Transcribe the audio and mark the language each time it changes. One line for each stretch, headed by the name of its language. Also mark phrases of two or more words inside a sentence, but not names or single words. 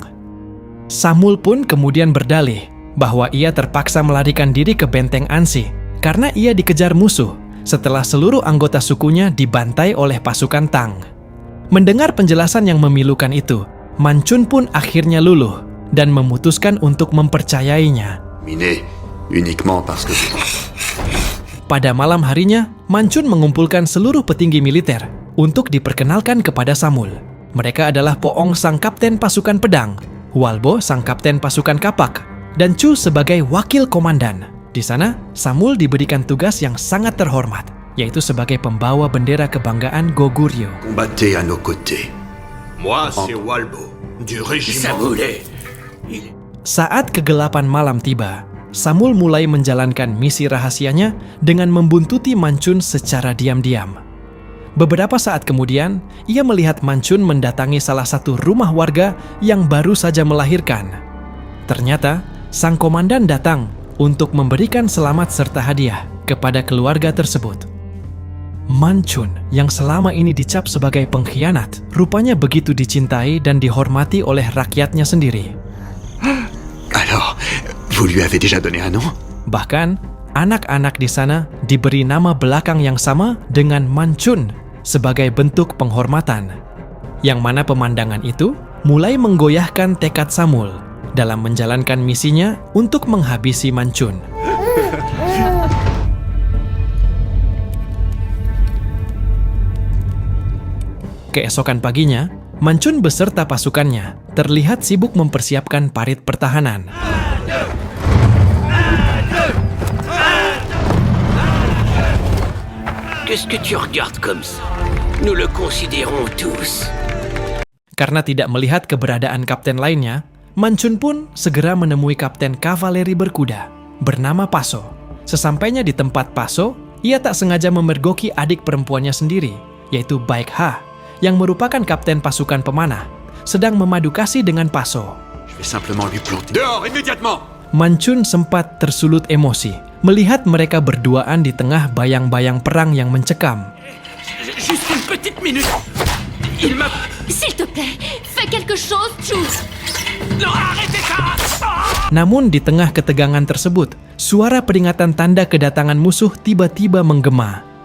Indonesian: Samul pun kemudian berdalih bahwa ia terpaksa melarikan diri ke benteng Ansi karena ia dikejar musuh setelah seluruh anggota sukunya dibantai oleh pasukan Tang. Mendengar penjelasan yang memilukan itu, Manchun pun akhirnya luluh dan memutuskan untuk mempercayainya.
French: Miné, uniquement parce que...
Indonesian: Pada malam harinya, Manchun mengumpulkan seluruh petinggi militer untuk diperkenalkan kepada Samul. Mereka adalah Poong sang kapten pasukan pedang, Hualbo sang kapten pasukan kapak, dan Chu sebagai wakil komandan. Di sana, Samul diberikan tugas yang sangat terhormat, yaitu sebagai pembawa bendera kebanggaan Goguryeo.
French: Combattez à nos côtés. Moi, c'est Walbo, du régiment.
Indonesian: Saat kegelapan malam tiba, Samul mulai menjalankan misi rahasianya dengan membuntuti Manchun secara diam-diam. Beberapa saat kemudian, ia melihat Manchun mendatangi salah satu rumah warga yang baru saja melahirkan. Ternyata, sang komandan datang untuk memberikan selamat serta hadiah kepada keluarga tersebut. Manchun yang selama ini dicap sebagai pengkhianat, rupanya begitu dicintai dan dihormati oleh rakyatnya sendiri.
French: Alors, vous lui avez déjà donné un nom?
Indonesian: Bahkan, anak-anak di sana diberi nama belakang yang sama dengan Manchun sebagai bentuk penghormatan. Yang mana pemandangan itu mulai menggoyahkan tekad Samul dalam menjalankan misinya untuk menghabisi Manchun. Keesokan paginya, Manchun beserta pasukannya terlihat sibuk mempersiapkan parit pertahanan.
French: Qu'est-ce que tu regardes comme ça? Nous le considérons tous.
Indonesian: Karena tidak melihat keberadaan kapten lainnya, Manchun pun segera menemui kapten kavaleri berkuda bernama Paso. Sesampainya di tempat Paso, ia tak sengaja memergoki adik perempuannya sendiri, yaitu Baek Ha, yang merupakan kapten pasukan pemanah, sedang memadu kasih dengan Paso.
French: Je vais simplement lui planter. Dehors, immédiatement!
Indonesian: Manchun sempat tersulut emosi melihat mereka berduaan di tengah bayang-bayang perang yang mencekam.
French: Juste une petite minute. Il m'a... S'il te plaît, fais quelque chose, Chu. Non, arrêtez ça!
Indonesian: Namun di tengah ketegangan tersebut, suara peringatan tanda kedatangan musuh tiba-tiba menggema.